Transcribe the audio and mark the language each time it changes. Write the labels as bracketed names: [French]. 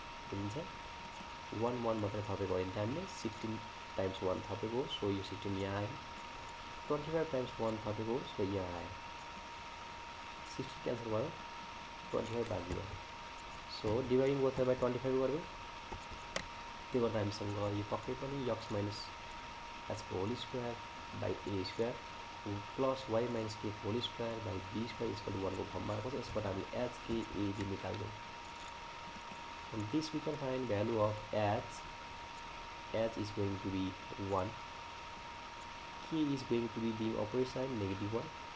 [Nepali] बुझिन्छ 1 1 मात्रै थपेको होइन त हामीले 16 टाइम्स 1 थपेको सो यो 16 यहाँ आयो 25 टाइम्स 1 थपेको सो यहाँ आयो 16 क्यान्सल भयो 25 बाँकी भयो सो डिभाइडिङ बोथ बाई 25 गर्यो त्यो गर्दा हामीसँग यो पक्कै पनि x minus एचको whole square by A square plus Y minus के whole square by be square equal to 1 को फर्ममा आएको छ। यसबाट हामीले HKAB निकाल्यौँ। [English] From this we can find value of H. H is going to be 1. K is going to be the opposite side, -1.